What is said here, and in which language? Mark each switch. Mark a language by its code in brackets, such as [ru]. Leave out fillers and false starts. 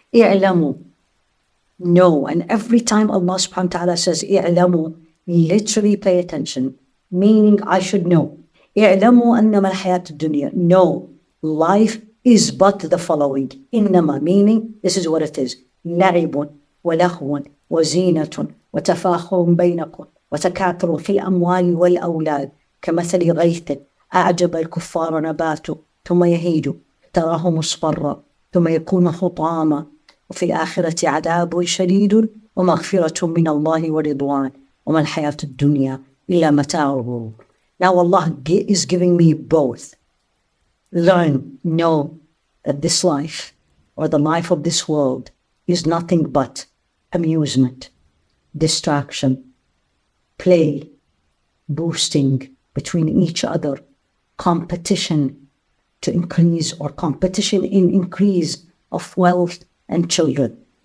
[ar] إِعْلَمُوا. [en] Know. And every time Allah subhanahu wa ta'ala says إِعْلَمُوا, literally pay attention, meaning I should know. [ar] إِعْلَمُوا أَنَّمَا الْحَيَاةُ الدُّنْيَا. [en] No, life is but the following. إِنَّمَا, meaning this is what it is. [ar] لَعِبٌ وَلَهْوٌ وَزِينَةٌ وَتَفَاخُرٌ بَيْنَكُمْ وَتَكَاثُرٌ فِي الْأَمْوَالِ وَالْأَوْلَادِ كَمَثَلِ غَيْثٍ أعجب الكفار نباته ثم يهيج تراه مصفرا ثم يكون حطاما وفي الآخرة عذاب شديد ومغفرة من الله ورضوان وما الحياة الدنيا إلا متاع الغرور. [en] Now Allah is giving me both. Learn, know that this life or the life of this world is nothing but amusement, distraction, play, boosting between each other, competition to increase or competition in increase of wealth and children.